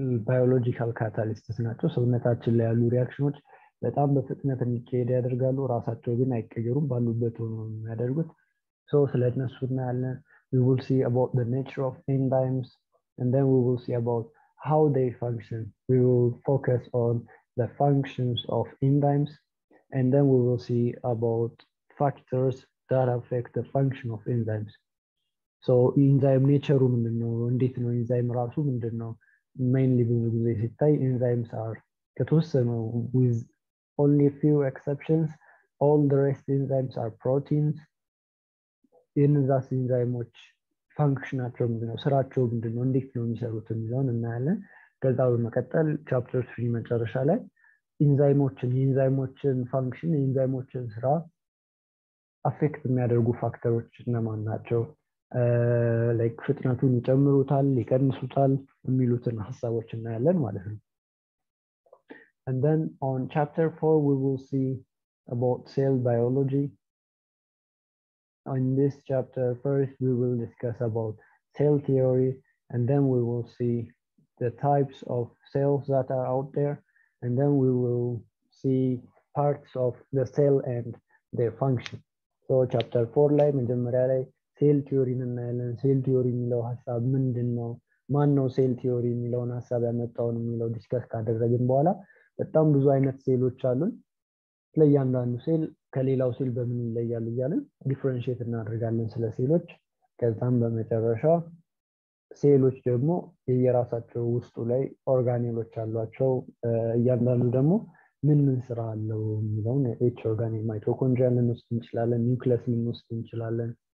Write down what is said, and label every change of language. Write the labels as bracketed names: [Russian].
[Amharic] biological catalysts ናቸው። ሰውነታችን ላይ ያሉ ሪአክሽኖች በጣም በፍጥነት እንዲካሄድ ያደርጋሉ። ራሳቸው ግን አይቀየሩም፣ ባሉበት ሆነው የሚያደርጉት። so ስለነሱ እናያለን። [English] we will see about the nature of enzymes, and then we will see about how they function. We will focus on the functions of enzymes, and then we will see about factors that affect the function of enzymes. so enzyme nature [Amharic] ምንድነው? እንዴት ነው enzyme ራሱ ምንድነው? [English] mainly [Amharic] ብዙ ጊዜ ሲታይ [English] enzymes are [Amharic] ከተወሰኑ [English] with only few exceptions all the rest enzymes are proteins. [Amharic] የነዛስ ኢንዛይሞች ፋንክሽናቸው ምንድነው? ስራቸው ምንድነው? እንዴት ነው የሚሰሩት የሚለውን እናያለን። ከዛ በመቀጠል ቻፕተር 3 መጨረሻ ላይ የኢንዛይሞችን ፋንክሽን የኢንዛይሞችን ስራ አፌክት የሚያደርጉ ፋክተሮች እነማን ናቸው? ላይክ ፍጥነቱን ይጨምሩታል፣ ይቀንሱታል የሚሉትን ሐሳቦች እናያለን ማለት ነው። [English] And then on chapter 4 we will see about cell biology. In this chapter first we will discuss about cell theory, and then we will see the types of cells that are out there, and then we will see parts of the cell and their function. [Amharic] So chapter 4 ላይ መጀመሪያ ላይ ሴል ቲዮሪን እናያለን። ሴል ቲዮሪ የሚለው ሐሳብ ምንድነው? ማን ነው ሴል ቲዮሪ የሚለውን ሐሳብ ያመጣውን የሚለው ዲስከስ ካደረግን በኋላ በጣም ብዙ አይነት ሴሎች አሉን ለእያንዳንዱ ሴል ከሌላው ሴል በምን ይለያል እያልን ዲፈረንሺየት እናደርጋለን ስለ ሴሎች ከዛም በመጨረሻ ሴሎች ደግሞ የየራሳቸው ውስጡ ላይ ኦርጋኔሎች አሏቸው እያንዳንዱ ደግሞ ምን ስራ አለው የሚለውን ኤች ኦርጋኔል ማይቶኮንድሪያ ልንወስድ እንችላለን ኒውክለስ ልንወስድ እንችላለን